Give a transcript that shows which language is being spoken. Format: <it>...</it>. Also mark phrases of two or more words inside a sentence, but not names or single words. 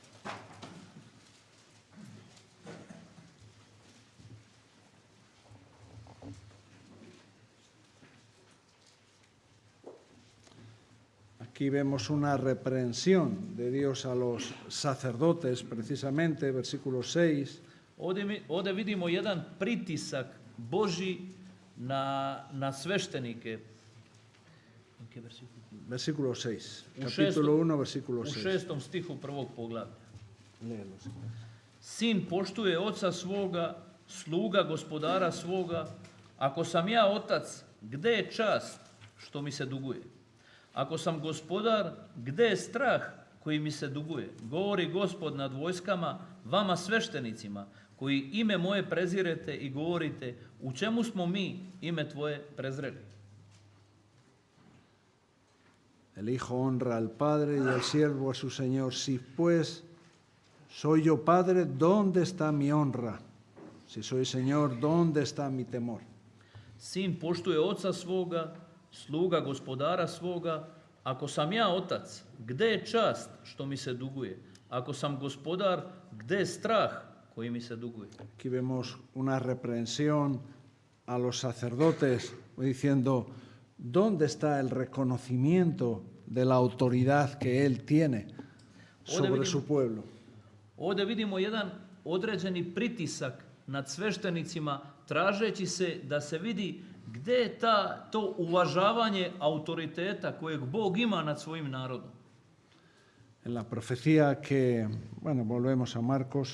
<es>aquí vemos una reprensión de Dios a los sacerdotes, precisamente, versículo 6.</es> <sr>Ovdje vidimo jedan pritisak Božji na sveštenike.</sr> <es>Versículo 6.</es> <sr>U</sr> <es>Capítulo</es> <sr>šestom-</sr> <es>1, versículo</es> <sr>U 6. 6. stihu prvog poglavlja.</sr> <es>Léelo, si quieres.</es> <sr>Sin poštuje oca svoga, sluga gospodara svoga. Ako sam ja otac, gde je čast što mi se duguje? Ako sam gospodar, gde je strah koji mi se duguje? Govori Gospod nad vojskama, vama sveštenicima, koji ime moje prezirete i govorite, u čemu smo mi ime tvoje prezreli?</sr> <es>El Hijo honra al Padre y el siervo a su Señor. Si pues soy yo Padre, ¿dónde está mi honra? Si soy Señor, ¿dónde está mi temor?</es> <sr>Sin poštuje oca svoga, sluga gospodara svoga. Ako sam ja otac, gde je čast što mi se duguje? Ako sam gospodar, gde je strah koji mi se duguje?</sr> <es>Aquí vemos una reprensión a los sacerdotes diciendo, ¿dónde está el reconocimiento de la autoridad que Él tiene sobre su pueblo?</es> <sr>Ovdje vidimo jedan određeni pritisak nad sveštenicima, tražeći se da se vidi gde je to uvažavanje autoriteta kojeg Bog ima nad svojim narodom.</sr> <es>En la profecía que, bueno, volvemos a Marcos,</es>